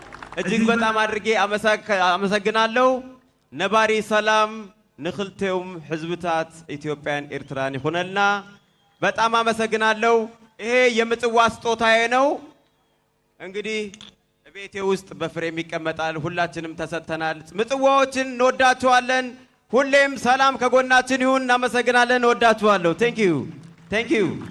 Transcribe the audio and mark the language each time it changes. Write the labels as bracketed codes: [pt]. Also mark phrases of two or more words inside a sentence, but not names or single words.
[am] እጅግ በጣም አድርጌ አመሰግናለሁ። ነባሪ ሰላም [ti] ንኽልቴውም ህዝብታት [am] ኢትዮጵያን ኤርትራን ይሁንልና በጣም አመሰግናለሁ። ይሄ የምጽዋ ስጦታዬ ነው። እንግዲህ ቤቴ ውስጥ በፍሬም ይቀመጣል። ሁላችንም ተሰጥተናል። ምጽዋዎችን እንወዳችኋለን። ሁሌም ሰላም ከጎናችን ይሁን። እናመሰግናለን። እንወዳችኋለሁ። [en] thank you